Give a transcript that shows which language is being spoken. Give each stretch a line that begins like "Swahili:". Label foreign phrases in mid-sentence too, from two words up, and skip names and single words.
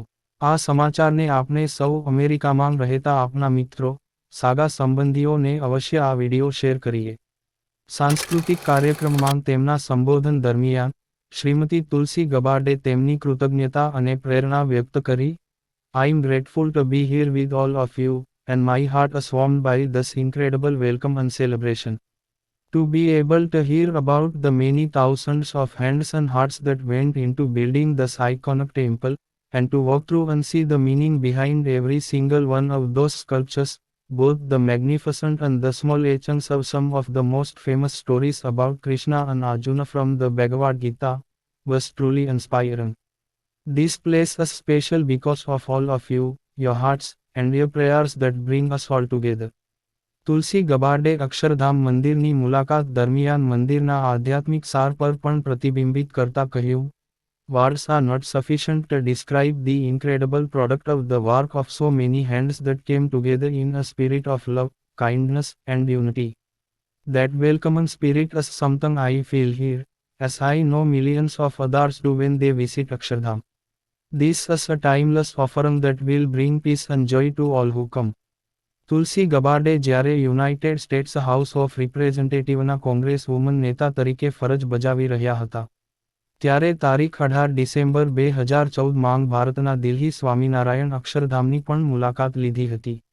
Gujarati: આ સમાચારને આપણે સૌ અમેરિકામાં રહેતા આપના મિત્રો, સાગા સંબંધીઓને અવશ્ય આ વિડિયો શેર કરીએ। સાંસ્કૃતિક કાર્યક્રમમાં તેમના સંબોધન દરમિયાન, શ્રીમતી તુલસી ગબાર્ડે તેમની કૃતજ્ઞતા અને પ્રેરણા વ્યક્ત કરી।
English: I'm grateful to be here with all of you, and my heart is warmed by this incredible welcome and celebration. To be able to hear about the many thousands of hands and hearts that went into building this iconic temple, and to walk through and see the meaning behind every single one of those sculptures, both the magnificent and the small etchings of some of the most famous stories about Krishna and Arjuna from the Bhagavad Gita, was truly inspiring. This place is special because of all of you, your hearts, and your prayers that bring us all together.
Gujarati: તુલસી ગબાર્ડે અક્ષરધામ મંદિરની મુલાકાત દરમિયાન મંદિરના આધ્યાત્મિક સાર પર પણ પ્રતિબિંબિત કરતા કહ્યું,
English: Words are not sufficient to describe the incredible product of the work of so many hands that came together in a spirit of love, kindness, and unity. That welcoming spirit is something I feel here, as I know millions of others do when they visit Akshardham. This is a timeless offering that will bring peace and joy to all who come.
Gujarati: તુલસી ગબાર્ડે જ્યારે યુનાઇટેડ સ્ટેટ્સ હાઉસ ઓફ રિપ્રેઝેન્ટેટિવના
English: congress woman
Gujarati: નેતા તરીકે ફરજ બજાવી રહ્યા હતા, ત્યારે તારીખ 18 ડિસેમ્બર 2014માં ભારતના દિલ્હી સ્વામિનારાયણ અક્ષરધામની પણ મુલાકાત લીધી હતી।